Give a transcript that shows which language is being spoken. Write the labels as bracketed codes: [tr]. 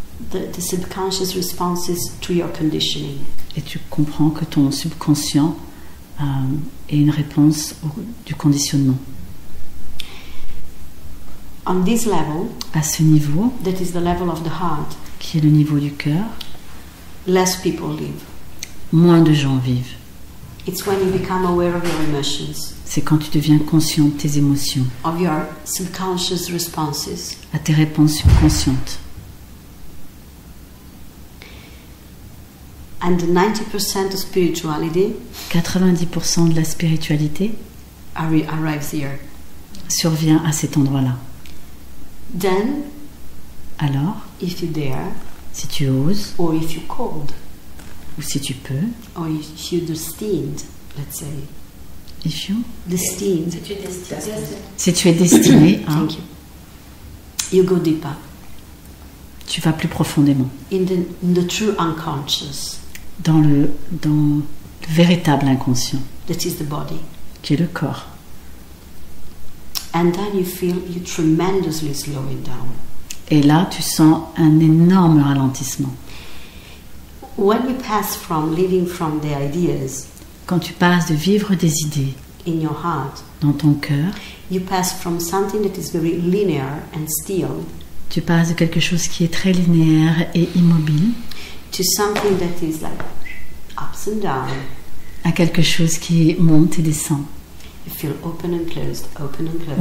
[en] The subconscious responses to your conditioning. [fr] Et tu comprends que ton subconscient est une réponse du conditionnement. [en] On this level, [fr] À ce niveau, [en] that is the level of the heart, [fr] qui est le niveau du cœur, [en] less people live. [fr] moins de gens vivent. [en] It's when you become aware of your emotions, [fr] C'est quand tu deviens conscient de tes émotions, [en] of your subconscious responses. [fr] à tes réponses subconscientes. [en] And the 90% of spirituality [fr] 90% de la spiritualité [en] arrives here. [fr] survient à cet endroit-là. [en] Then, [fr] Alors, [en] if you dare, [fr] si tu oses, [en] or if you called, [fr] ou si tu peux, [en] or if you're destined, let's say, if you, destined, [fr] si tu es destiné à, [en] thank you, you go deeper [fr] tu vas plus profondément [en] in the true unconscious, [fr] dans le véritable inconscient, [en] that is the body. [fr] qui est le corps. [en] And then you feel you tremendously slowing down. [fr] Et là, tu sens un énorme ralentissement. [en] When you pass from living from the ideas [fr] Quand tu passes de vivre des idées [en] in your heart, [fr] dans ton cœur, [en] you pass from something that is very linear and still [fr] tu passes de quelque chose qui est très linéaire et immobile [en] to something that is like ups and down. [fr] à quelque chose qui monte et descend. [en] You feel open and closed, open and closed.